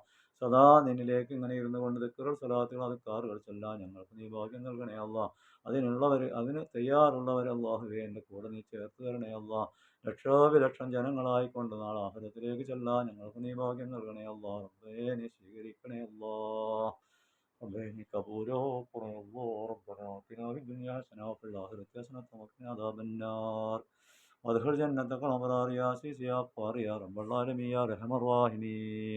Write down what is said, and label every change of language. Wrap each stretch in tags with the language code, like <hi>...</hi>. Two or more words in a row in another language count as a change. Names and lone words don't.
<ml>സദാ നിന്നിലേക്ക് ഇങ്ങനെ ഇരുന്നു കൊണ്ട് ദിക്റുകൾ സ്വലാത്തുകൾ അദ്കാറുകൾ ചൊല്ലാൻ ഞങ്ങൾക്ക് നീ ഭാഗ്യം നൽകണേ അല്ലാഹ്. അതിന് തയ്യാറുള്ളവർ അല്ലാഹുവേ എൻ്റെ കൂടെ നീ ചേർത്ത് തരണേ അല്ലാഹ്. ലക്ഷോപലക്ഷം ജനങ്ങളായിക്കൊണ്ട് നാളെ ആഖിറത്തിലേക്ക് ചെല്ലാൻ ഞങ്ങൾക്ക് നീ ഭാഗ്യം നൽകണേ അല്ലാഹ്. റബ്ബേ നീ സ്വീകരിക്കണേ അല്ലാഹ്.</ml> <ar>ربنا إنك غفور رحيم الله ربنا آتنا في الدنيا حسنة وفي الآخرة حسنة وقنا عذاب النار وادخل جنتك الأبرار يا عزيز يا غفار يا رب العالمين يا أرحم الراحمين.</ar>